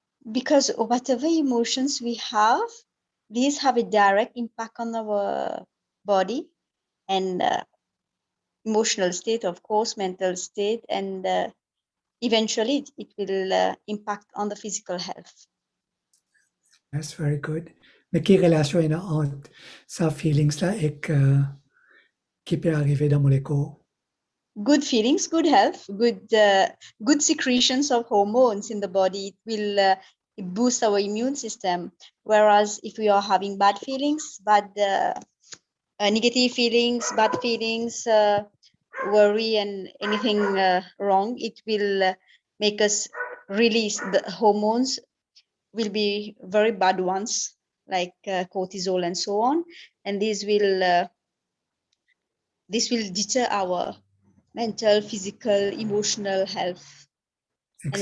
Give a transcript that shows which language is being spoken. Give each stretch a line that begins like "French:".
English: Because whatever emotions we have, these have a direct impact on our body and emotional state, of course, mental state, and eventually it will impact on the physical health. That's very good.
French: Mais quelle relation il y a entre ces feelings-là et qui peut arriver dans mon corps?
English: Good feelings, good health, good secretions of hormones in the body. It will boost our immune system. Whereas if we are having bad feelings, negative feelings, bad feelings, worry and anything wrong, it will make us release the hormones will be very bad ones like cortisol and so on, and this will deter our mental, physical, emotional health. Exactly.